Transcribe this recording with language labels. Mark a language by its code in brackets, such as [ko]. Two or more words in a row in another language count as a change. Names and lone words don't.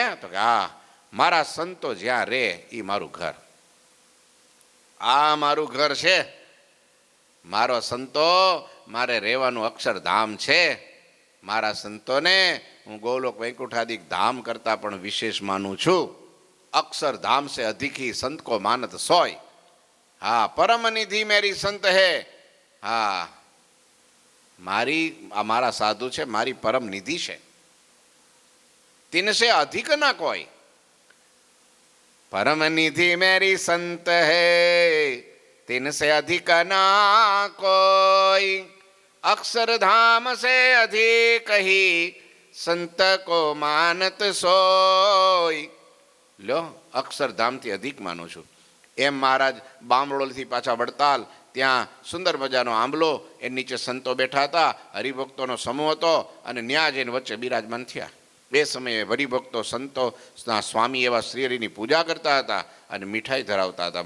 [gu] તો કે હા, મારા સંતો જ્યાં રે એ મારું ઘર, આ મારું ઘર છે. મારો સંતો મારે રહેવાનું અક્ષરધામ છે. મારા સંતોને હું ગોલોક વૈકુંઠાદિક ધામ કરતા પણ વિશેષ માનું છું. [hi] अक्षरधाम से अधिक ही संत को मानत सोय. [gu] હા, [hi] परम निधि मेरी संत है. [gu] હા, મારા સાધુ છે, મારી પરમ નિધિ છે. [hi] तिनसे अधिक ना कोई. परम निधि मेरी संत है, तिनसे अधिक ना कोई. अक्षरधाम से अधिक ही संत को मानत सोय. [gu] લો, અક્ષરધામથી અધિક માનું છું. એમ મહારાજ બામણોલથી પાછા વડતાલ, ત્યાં સુંદર મજાનો આંબલો, એ નીચે સંતો બેઠા હતા, હરિભક્તોનો સમૂહ હતો અને ન્યા જઈને વચ્ચે બિરાજમાન થયા. એ સમયે હરિભક્તો સંતોના સ્વામી એવા શ્રીહરિની પૂજા કરતા હતા અને મીઠાઈ ધરાવતા હતા.